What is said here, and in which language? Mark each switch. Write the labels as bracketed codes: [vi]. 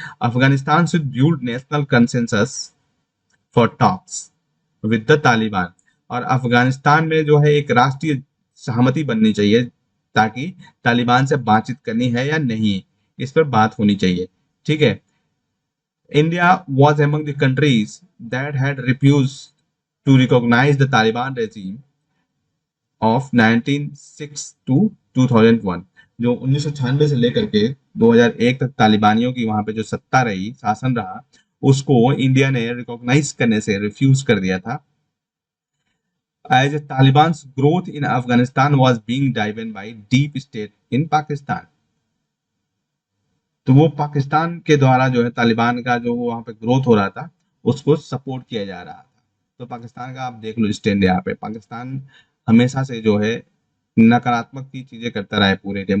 [en] Afghanistan should build national consensus for talks with the Taliban. [hi] और अफगानिस्तान में जो है एक राष्ट्रीय सहमति बननी चाहिए ताकि तालिबान से बातचीत करनी है या नहीं इस पर बात होनी चाहिए। ठीक है। [en] India was among the countries that had refused to recognize the Taliban regime of 1906 to 2001। [hi] जो 1996 से लेकर के 2001 तक तालिबानियों की वहां पे जो सत्ता रही, शासन रहा, उसको इंडिया ने रिकॉग्नाइज करने से रिफ्यूज कर दिया था। [en] as Taliban's growth in Afghanistan was being driven by deep state in Pakistan। [hi] तो वो पाकिस्तान के द्वारा जो है तालिबान का जो वहां पे ग्रोथ हो रहा था उसको सपोर्ट किया जा रहा था। तो पाकिस्तान का आप देख लो स्टैंड यहाँ पे, पाकिस्तान हमेशा से जो है नकारात्मक की चीजें करता रहा है पूरे टाइम।